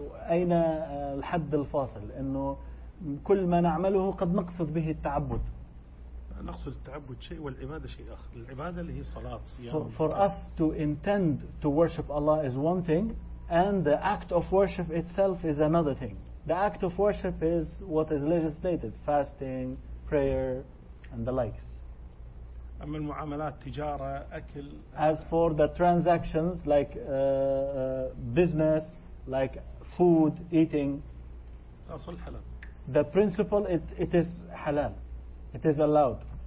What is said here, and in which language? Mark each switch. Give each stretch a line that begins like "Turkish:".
Arabic: أين الحد الفاصل إنه كل ما نعمله قد نقصد به التعبد. نقصد التعبد شيء والعبادة شيء آخر. العبادة اللي هي صلاة صيام.
English: For us to intend to worship Allah is one thing, and the act of worship itself is another thing. The act of worship is what is legislated: fasting, prayer, and the likes.
Arabic: أما المعاملات تجارة أكل.
English: As for the transactions like business, like food, eating, the principle it is halal, it is allowed.